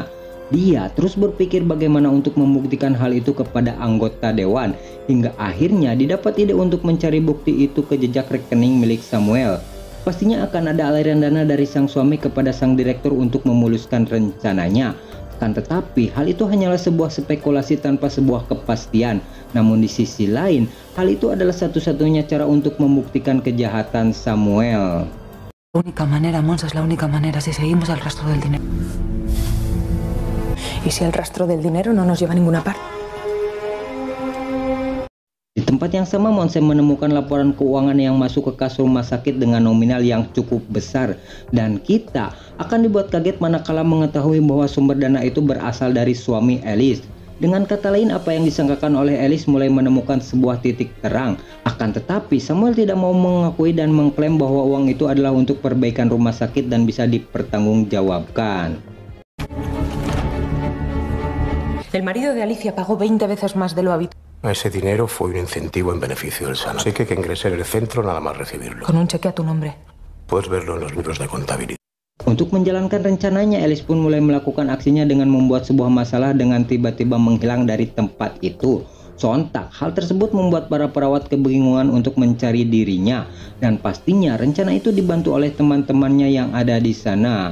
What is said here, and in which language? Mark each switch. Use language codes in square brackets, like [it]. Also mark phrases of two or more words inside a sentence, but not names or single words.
[id] Dia terus berpikir bagaimana untuk membuktikan hal itu kepada anggota dewan, hingga akhirnya didapat ide untuk mencari bukti itu ke jejak rekening milik Samuel. Pastinya akan ada aliran dana dari sang suami kepada sang direktur untuk memuluskan rencananya. Akan tetapi hal itu hanyalah sebuah spekulasi tanpa sebuah kepastian. Namun di sisi lain, hal itu adalah satu-satunya cara untuk membuktikan kejahatan Samuel. [es] La única manera, Monse, es la única manera si seguimos el rastro del dinero. ¿Y si el rastro del dinero no nos lleva a ninguna parte? [id] Di tempat yang sama, Monse menemukan laporan keuangan yang masuk ke kas rumah sakit dengan nominal yang cukup besar. Dan kita akan dibuat kaget manakala mengetahui bahwa sumber dana itu berasal dari suami Alice. Dengan kata lain, apa yang disangkakan oleh Alice mulai menemukan sebuah titik terang. Akan tetapi, Samuel tidak mau mengakui dan mengklaim bahwa uang itu adalah untuk perbaikan rumah sakit dan bisa dipertanggungjawabkan. [es] El marido de Alicia pagó 20 veces más de lo habitual. Ese dinero fue un incentivo en beneficio del Sana. Así que ingresé en el centro nada más recibirlo. Con un cheque a tu nombre. Puedes verlo en los libros de contabilidad. [id] Untuk menjalankan rencananya, Alice pun mulai melakukan aksinya dengan membuat sebuah masalah dengan tiba-tiba menghilang dari tempat itu. Sontak, hal tersebut membuat para perawat kebingungan untuk mencari dirinya. Dan pastinya rencana itu dibantu oleh teman-temannya yang ada di sana.